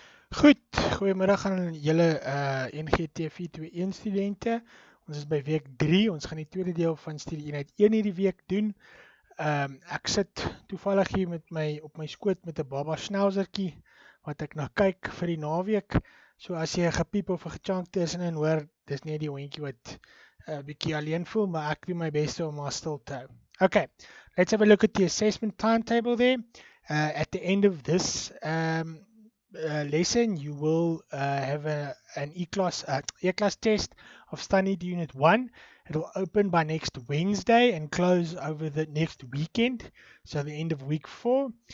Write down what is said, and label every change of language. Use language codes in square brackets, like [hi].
[af] Goed, goeiemiddag aan julle ENGT421 studente. Ons is by week 3. Ons gaan die tweede deel van studie eenheid 1 hierdie week doen. Ek sit toevallig hier met op my skoot met 'n baba schnauzertjie wat ek na kyk vir die naweek. So as jy 'n gepiep of 'n gechunk tussenin hoor, dis nie die hondjie wat bietjie alleen voel, maar ek doen my beste om haar stil te hou. [en] Okay, let's have a look at the assessment timetable there. At the end of this lesson, you will have an E-class test of studied unit 1. It'll open by next Wednesday and close over the next weekend, so the end of week 4.